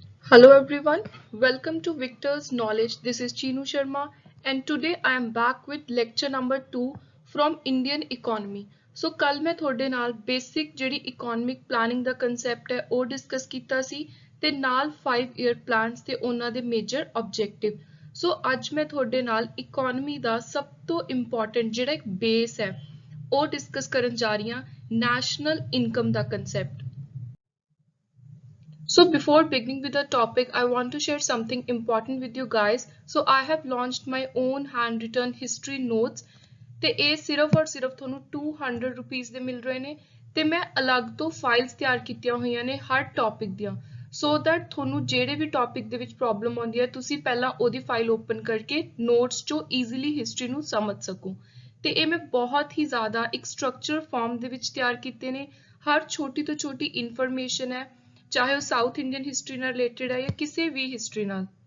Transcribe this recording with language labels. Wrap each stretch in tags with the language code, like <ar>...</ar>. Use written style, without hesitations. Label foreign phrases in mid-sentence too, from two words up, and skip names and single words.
<en>Hello everyone, welcome to Victor's Knowledge. This is Chinu Sharma and today I am back with lecture number 2 from Indian economy.</en> <pa>So ਕੱਲ ਮੈਂ ਤੁਹਾਡੇ ਨਾਲ basic ਜਿਹੜੀ</pa> <en>economic planning</en> <pa>ਦਾ concept ਹੈ ਉਹ discuss ਕੀਤਾ ਸੀ ਤੇ ਨਾਲ 5</pa> <en>year plans</en> <pa>ਤੇ ਉਹਨਾਂ ਦੇ</pa> <en>major objective.</en> <pa>So ਅੱਜ ਮੈਂ ਤੁਹਾਡੇ ਨਾਲ economy ਦਾ ਸਭ ਤੋਂ important ਜਿਹੜਾ ਇੱਕ base ਹੈ ਉਹ discuss ਕਰਨ ਜਾ ਰਹੀ ਹਾਂ</pa> <en>national income</en> <pa>ਦਾ concept.</pa> <en>So before beginning with the topic, I want to share something important with you guys. So I have launched my own handwritten history notes</en> <pa>ਤੇ ਇਹ ਸਿਰਫ ਔਰ ਸਿਰਫ ਤੁਹਾਨੂੰ 200 ਰੁਪੀਸ ਦੇ ਮਿਲ ਰਹੇ ਨੇ ਤੇ ਮੈਂ ਅਲੱਗ ਤੋਂ ਫਾਈਲਸ ਤਿਆਰ ਕੀਤੀਆਂ ਹੋਈਆਂ ਨੇ ਹਰ ਟੌਪਿਕ ਦੀਆਂ</pa> <en>so that</en> <pa>ਤੁਹਾਨੂੰ ਜਿਹੜੇ ਵੀ ਟੌਪਿਕ ਦੇ ਵਿੱਚ ਪ੍ਰੋਬਲਮ ਆਉਂਦੀ ਹੈ ਤੁਸੀਂ ਪਹਿਲਾਂ ਉਹਦੀ</pa> <en>file open</en> <pa>ਕਰਕੇ ਨੋਟਸ ਚੋਂ</pa> <en>easily history</en> <pa>ਨੂੰ ਸਮਝ ਸਕੋ ਤੇ ਇਹ ਮੈਂ ਬਹੁਤ ਹੀ ਜ਼ਿਆਦਾ ਇੱਕ</pa> <en>structure form</en> <pa>ਦੇ ਵਿੱਚ ਤਿਆਰ ਕੀਤੇ ਨੇ ਹਰ ਛੋਟੀ ਤੋਂ ਛੋਟੀ ਇਨਫੋਰਮੇਸ਼ਨ ਹੈ ਚਾਹੇ ਉਹ</pa> <en>South Indian history</en> <pa>ਨਾਲ ਰਿਲੇਟਡ ਹੈ ਜਾਂ ਕਿਸੇ ਵੀ ਹਿਸਟਰੀ ਨਾਲ</pa>